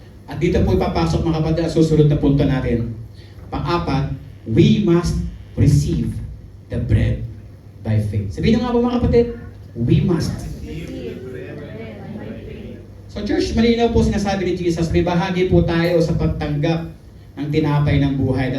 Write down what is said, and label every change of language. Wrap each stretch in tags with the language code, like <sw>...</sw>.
<tl>At dito po ipapasok mga kapatid ang susunod na punto natin.</tl> <en>Pang-apat, we must receive the bread by faith.</en> <tl>Sabihin nyo nga po mga kapatid,</tl> <en>we must.</en> <tl>So church, malinaw po sinasabi ni Jesus, may bahagi po tayo sa pagtanggap ng tinapay ng buhay.</tl>